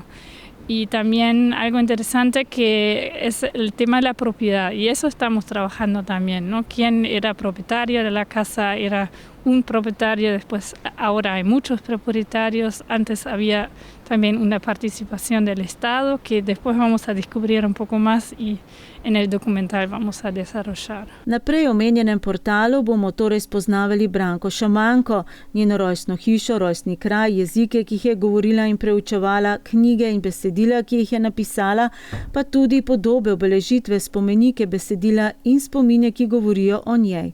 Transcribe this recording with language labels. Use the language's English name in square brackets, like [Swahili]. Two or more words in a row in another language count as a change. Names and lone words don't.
[Spanish] Y también algo interesante que es el tema de la propiedad, y eso estamos trabajando también, ¿no? ¿Quién era propietario de la casa? Era un propietario, después ahora hay muchos propietarios, antes había también una participación del Estado que después vamos a descubrir un poco más y en el documental vamos a desarrollar. [Slovenian] Na prej omenjenem portalu bomo torej spoznavali Branko Šamanko, njeno rojstno hišo, rojstni kraj, jezike, ki jih je govorila in preučevala, knjige in besedila, ki jih je napisala, pa tudi podobe, obeležitve, spomenike, besedila in spomine, ki govorijo o njej.